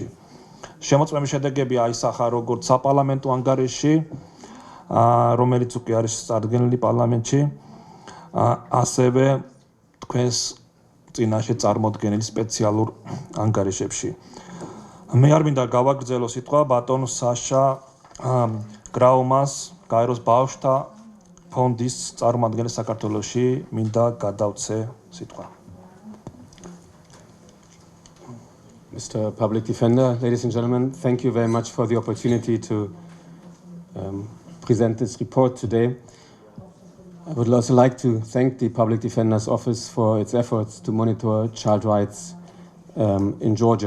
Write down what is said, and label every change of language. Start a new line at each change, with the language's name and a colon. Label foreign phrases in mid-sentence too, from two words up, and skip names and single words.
Georgian: შემოწმების შედეგები აისახა როგორც საპარლამენტო ანგარიში, რომელიც უკვე არის წარდგენილი პარლამენტში, ასევე თქვენს წინაშე წარმოდგენილ სპეციალურ ანგარიშებში. მე არ მინდა გავაგრძელო სიტყვა ბატონ საშა გრაუმას, გაეროს ბავშვთა ფონდის წარმომადგენლის საქართველოში მინდა გადავცე სიტყვა.
English: Mr. Public Defender, ladies and gentlemen, thank you very much for the opportunity to present this report today. I would also like to thank the Public Defender's Office for its efforts to monitor child rights in Georgia.